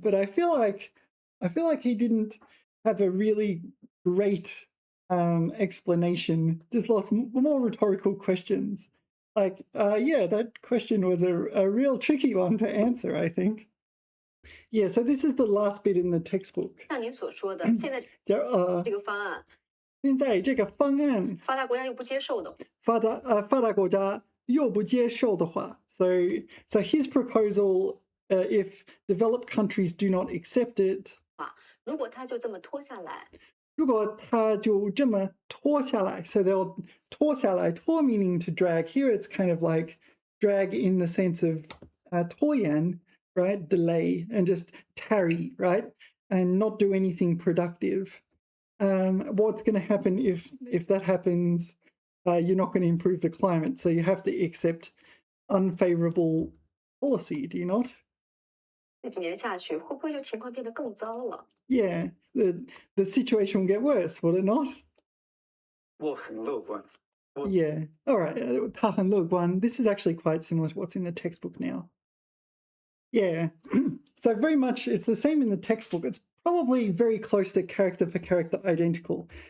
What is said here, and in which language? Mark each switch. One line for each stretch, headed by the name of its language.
English: But I feel like he didn't have a really great explanation, just lots more rhetorical questions. Like, yeah, that question was a real tricky one to answer, I think. Yeah, so this is the last bit in the textbook.
Chinese: 像您所说的，现在这个方案，现在这个方案发达国家又不接受的，发达国家又不接受的话,
English: so his proposal, if developed countries do not accept it,
Chinese: 如果他就这么拖下来，如果他就这么拖下来,
English: so they'll 拖下来, 拖 meaning to drag. Here it's kind of like drag in the sense of 拖延, right? Delay and just tarry, right? And not do anything productive. What's going to happen if that happens? You're not going to improve the climate, so you have to accept unfavorable policy, do you not?
Chinese: 这几年下去，会不会就情况变得更糟了？
English: Yeah, the situation will get worse, will it not?
Chinese: 我很乐观。
English: Yeah. All right.
Chinese: 他很乐观.
English: This is actually quite similar to what's in the textbook now. Yeah. So very much it's the same in the textbook. It's probably very close to character for character identical.